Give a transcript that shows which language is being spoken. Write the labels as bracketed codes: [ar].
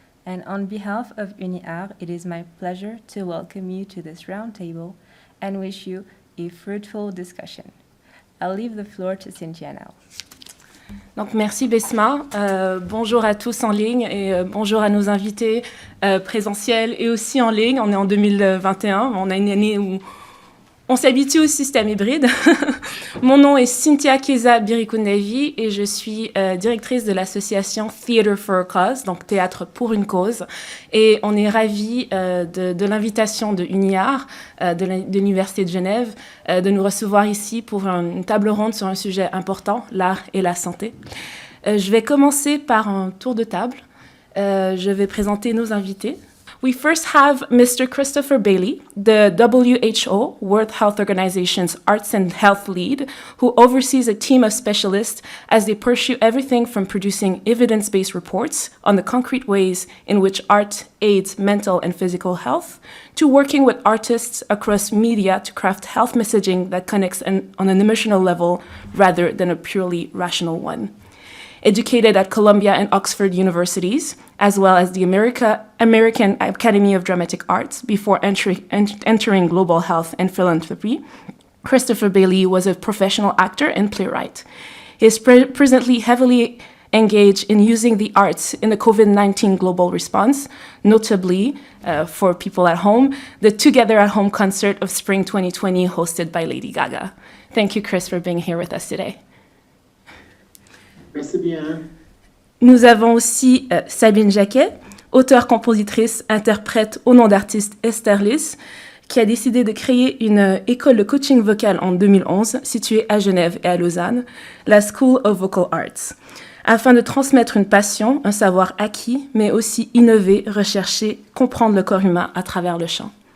[en] And on behalf of UniArt, it is my pleasure to welcome you to this roundtable and wish you a fruitful discussion. I'll leave the floor to Cynthia now. [fr] Donc, merci Besma. Bonjour à tous en ligne et bonjour à nos invités présentiels et aussi en ligne. On est en 2021, on a une année où on s'habitue au système hybride. Mon nom est Cynthia Keza Birikundavi et je suis directrice de l'association Theatre for a Cause, donc Théâtre pour une cause. Et on est ravis de l'invitation de UniArt, de l'Université de Genève, de nous recevoir ici pour une table ronde sur un sujet important, l'art et la santé. Je vais commencer par un tour de table. Je vais présenter nos invités. [en] We first have Mr. Christopher Bailey, the WHO, World Health Organization's Arts and Health Lead, who oversees a team of specialists as they pursue everything from producing evidence-based reports on the concrete ways in which art aids mental and physical health, to working with artists across media to craft health messaging that connects on an emotional level rather than a purely rational one. Educated at Columbia and Oxford universities, as well as the American Academy of Dramatic Arts before entering global health and philanthropy, Christopher Bailey was a professional actor and playwright. He is presently heavily engaged in using the arts in the COVID-19 global response, notably, for people at home, the Together at Home concert of spring 2020 hosted by Lady Gaga. Thank you, Chris, for being here with us today. [fr] Merci bien. Nous avons aussi Sabine Jacquet, auteure, compositrice, interprète au nom d'artiste Esther Lys, qui a décidé de créer une école de coaching vocal en 2011, située à Genève et à Lausanne, la School of Vocal Arts, afin de transmettre une passion, un savoir acquis, mais aussi innover, rechercher, comprendre le corps humain à travers le chant.